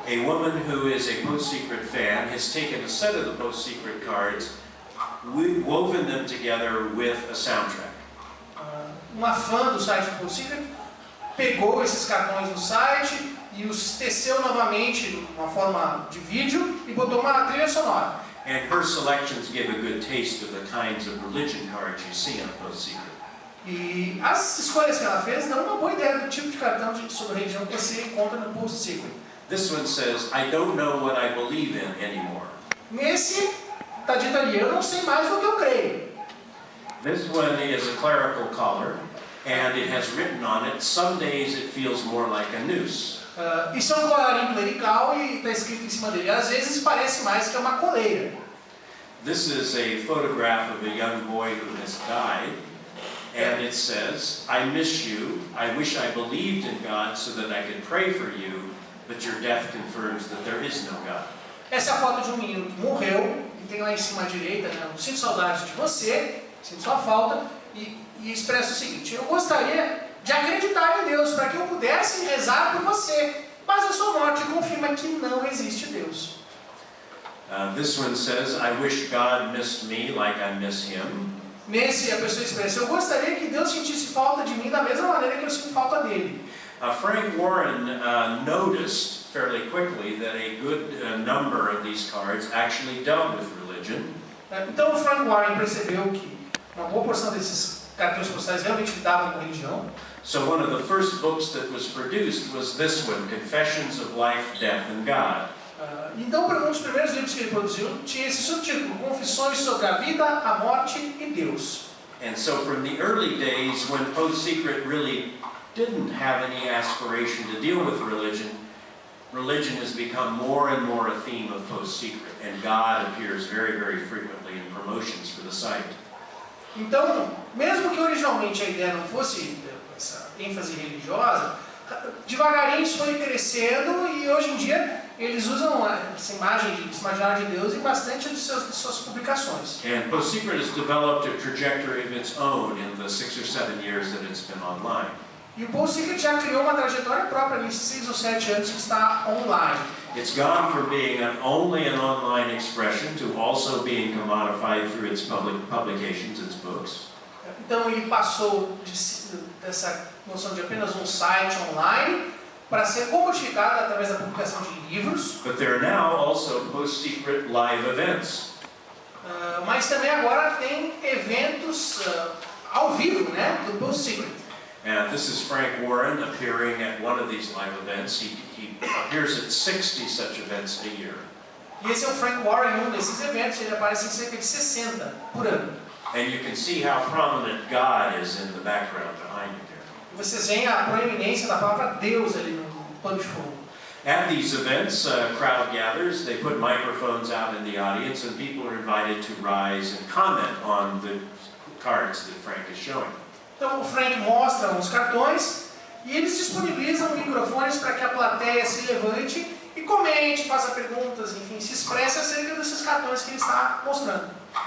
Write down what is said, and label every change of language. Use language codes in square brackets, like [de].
[en] A woman who is a Post-Secret fan has taken a set of the Post-Secret cards, woven them together with a soundtrack. [pt] Uma fã do site do Post-Secret pegou esses cartões no site e os teceu novamente de uma forma de vídeo e botou uma trilha sonora. [en] And her selections give a good taste of the kinds of religion cards you see on Post-Secret. [pt] E as escolhas que ela fez dão uma boa ideia do tipo de cartão sobre religião que você encontra no Post-Secret. [en] This one says, I don't know what I believe in anymore. [pt] Nesse, está dito ali, eu não sei mais do que eu creio. [en] This one is a clerical collar, and it has written on it, some days it feels more like a noose. [pt] Isso é um colarinho clerical e está escrito em cima dele. Às vezes parece mais que é uma coleira. [en] This is a photograph of a young boy who has died, and it says, I miss you, I wish I believed in God so that I could pray for you, but your death confirms that there is no God. [pt] Essa é a foto de um menino que morreu, e tem lá em cima à direita, né, eu sinto saudade de você, sinto sua falta, e expressa o seguinte, eu gostaria de acreditar em Deus, para que eu pudesse rezar por você, mas a sua morte confirma que não existe Deus. [en] This one says, I wish God missed me like I miss him. [pt] nesse a pessoa expressa: eu gostaria que Deus sentisse falta de mim da mesma maneira que eu sinto falta dele. [en] Frank Warren noticed fairly quickly that a good number of these cards actually dealt with religion. [pt] Então o Frank Warren percebeu que uma boa porção desses cartões postais realmente lidavam com religião. [en] So one of the first books that was produced was this one, Confessions of Life, Death, and God. [pt] Então, um dos primeiros livros que ele produziu tinha esse subtítulo: Confissões sobre a Vida, a Morte e Deus. [en] And so from the early days when Post Secret really didn't have any aspiration to deal with religion, religion has become more and more a theme of Post Secret, and God appears very, very frequently in promotions for the site. [pt] Então, mesmo que originalmente a ideia não fosse essa ênfase religiosa, devagarinho isso foi crescendo e hoje em dia eles usam esse imaginário de Deus em bastante de suas publicações. [en] And Post Secret has developed a trajectory of its own in the 6 or 7 years that it's been online. [pt] E o Post Secret já criou uma trajetória própria nesses 6 ou 7 anos que está online. [en] It's gone from being only an online expression to also being commodified through its publications, its books. [pt] Então ele passou dessa noção de apenas um site online para ser comodificado através da publicação de livros. [en] But there are now also Post Secret live events. [pt] Mas também agora tem eventos ao vivo, né, do Post Secret. [en] And this is Frank Warren appearing at one of these live events. He appears at 60 such events a year. [pt] E esse é o Frank Warren em um desses eventos. Ele aparece em cerca de 60 por ano. [en] And you can see how prominent God is in the background behind you there. [pt] E vocês veem a proeminência da palavra Deus ali no pano de fundo. [en] At these events, a crowd gathers. They put microphones out in the audience, and people are invited to rise and comment on the cards that Frank is showing. [pt] Então o Frank mostra os cartões e eles disponibilizam microfones para que a plateia se levante e comente, faça perguntas, enfim, se expresse acerca desses cartões que ele está mostrando.